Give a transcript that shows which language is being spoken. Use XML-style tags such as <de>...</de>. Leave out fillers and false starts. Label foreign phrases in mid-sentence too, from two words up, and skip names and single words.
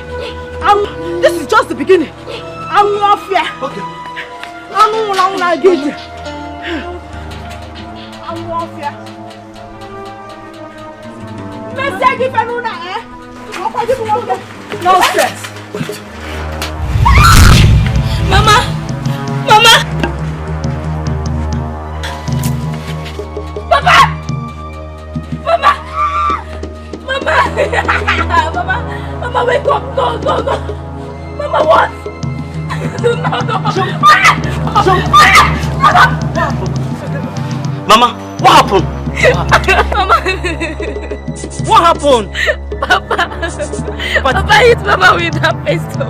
<en>This is just the beginning. I'm not fear. Okay. I'm not fear. No stress. Mama! Mama! Papa! Mama! Mama! Mama, wake up! No! Mama, what? Mama, what happened? Mama! What happened? Papa hit Mama with her pistol.</en>